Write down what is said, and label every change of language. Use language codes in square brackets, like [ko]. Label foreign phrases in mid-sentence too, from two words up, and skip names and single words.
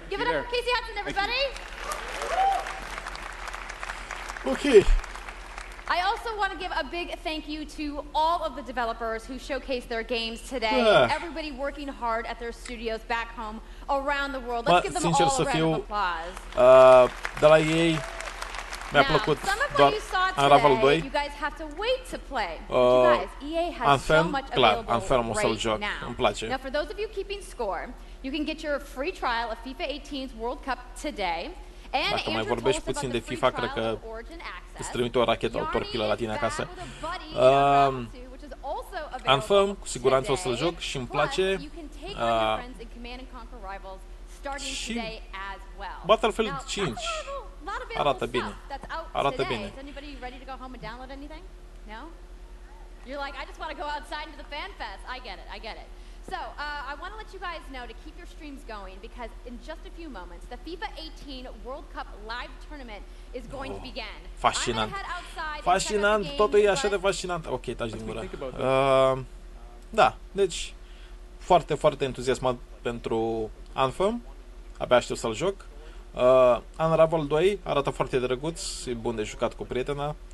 [en] Give it up for Casey Hudson, everybody. Okay. I also want to give a big thank you to all of the developers who showcased their games today. Everybody working hard at their studios back home around the world. Let's give them all a round of applause. [ro] De la ei mi-a plăcut doar Unravel 2. [en] You guys have to wait to play. You guys, EA has so much available [ro] Anthem o să-l joc. [en] now. [ro] Îmi place. [en] Now, for those of you keeping score, you can get your free trial of FIFA 18's World Cup today. [ro] Dacă mai vorbești puțin de FIFA, cred că îți trimite o rachetă, o torpilă la tine acasă. Anthem, cu siguranță o să-l joc și îmi place. Și Battlefield 5 arată bine. Arată bine. [en] You're like, I just want to go outside into the fan fest. I get it, I get it. So, I want to let you guys know to keep your streams going because in just a few moments, the FIFA 18 World Cup live tournament is going to begin. [ro] Fascinant. Fascinant, totul e așa de fascinant. Ok, taci din gură. Da, deci foarte, foarte entuziasmat pentru Anthem. Abia aștept să-l joc. Unravel 2 arată foarte drăguț, e bun de jucat cu prietena.